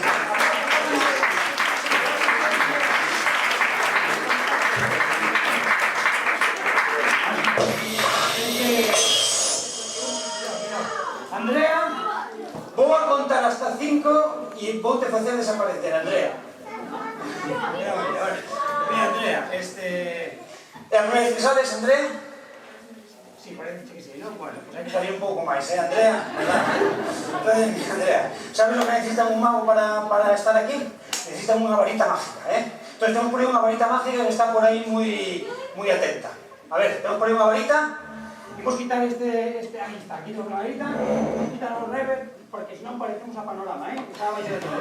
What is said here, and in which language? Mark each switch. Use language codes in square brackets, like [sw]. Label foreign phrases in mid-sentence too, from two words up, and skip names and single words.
[gl] Andrea, vou a contar hasta 5 e vou te facer desaparecer, Andrea. Mira, Andrea, É a primeira vez que sales, Andrea? [es] Sí, parece que sí, ¿no? Bueno, pues hay que salir [gl] un pouco máis, [es] Andrea? ¿Verdad? Entonces, Andrea, sabes lo que necesita un mago para estar aquí? Necesitan [gl] unha varita mágica, [es] Entonces tenemos [gl] por aí unha varita mágica [es] que está [gl] por aí [es] muy atenta. A ver, tenemos [gl] por aí unha varita. Vamos quitar [es] ahí está, aquí tenemos una varita. [gl] Vamos quitar [es] los reverb, porque si no parecemos a panorama, [gl] Está abaixo de todo.